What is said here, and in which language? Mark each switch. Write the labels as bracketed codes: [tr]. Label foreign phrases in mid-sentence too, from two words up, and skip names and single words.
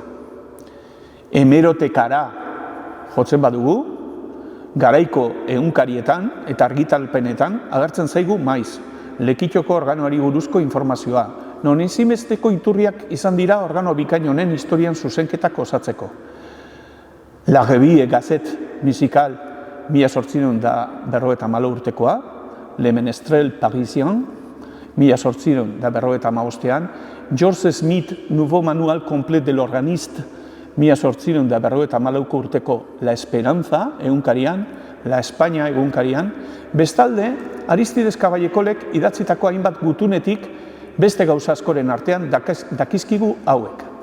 [eu] Hemerotekara jotzen badugu, garaiko ehunkarietan eta argitalpenetan agertzen zaigu maiz Lekitxoko organoari buruzko informazioa, non ezinbesteko iturriak izan dira organo bikain honen historian zuzenketak osatzeko. La Revue Gazette Musical 1854 urtekoa, Le Menestrel Parisien 1855, George Smith Nouveau Manual Complet de l'Organiste 1854 urteko La Esperanza egunkarian, La España egunkarian, bestalde Aristides Kaballekolek idatzitako hainbat gutunetik beste gauza askoren artean dakizkigu hauek.